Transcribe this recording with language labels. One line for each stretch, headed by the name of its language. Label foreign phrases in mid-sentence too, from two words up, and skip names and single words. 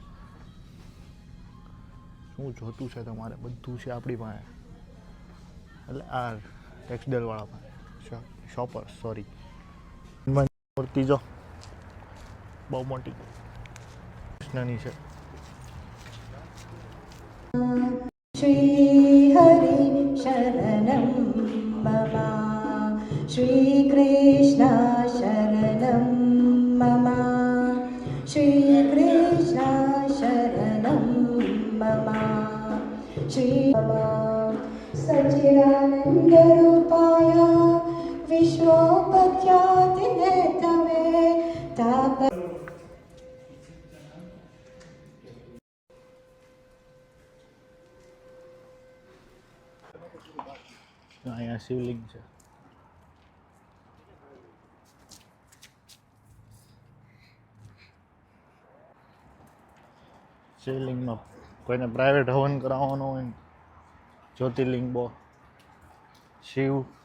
Gujarati: શું જોતું છે તમારે? બધું છે આપણી પાસે. એટલે આ ટેક્સટાઇલવાળા પાસે શોપર સોરી. મૂર્તિ જો બહુ મોટી કૃષ્ણની છે.
Sanskrit: श्री हरि शरणं मम, श्री कृष्ण शरणं मम, श्री कृष्ण शरणं मम, श्री सच्चिदानंद रूपाय विश्वोपत्यादिने तवे ताप.
Gujarati: અહીંયા શિવલિંગ છે. શિવલિંગનો કોઈને પ્રાઇવેટ હવન કરાવવાનો હોય ને, જ્યોતિર્લિંગ બો શિવ.